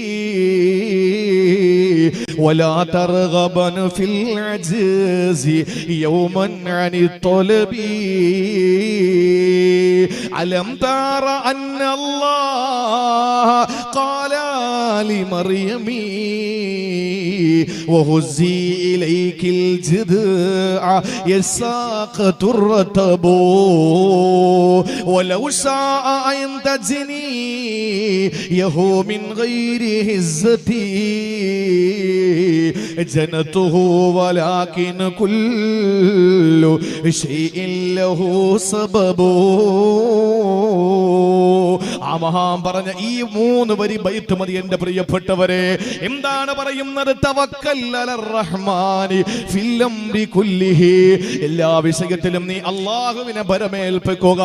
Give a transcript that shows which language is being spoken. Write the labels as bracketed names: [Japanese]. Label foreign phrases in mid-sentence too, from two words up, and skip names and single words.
[Arabic] ولا ترغبن في العجز يوما عن الطلب ألم تر أن الله قال لمريم وهزي إليك الجذع يساقط الرطب ولو شاء أن تجني يهو من غير هزتي جنته ولكن كل شيء له سبب. [Malayalam] ആ മഹാൻ പറഞ്ഞ ഈ 3 വരി ബൈത്ത് മതി എന്റെ പ്രിയപ്പെട്ടവരെ. എന്താണ് പറയുന്നത്? [Arabic] توكل على الرحمن في الأمر كله, [Malayalam] എല്ലാ വിഷയത്തിലും നീ അല്ലാഹുവിനെ ഭരമേൽപ്പിക്കുക.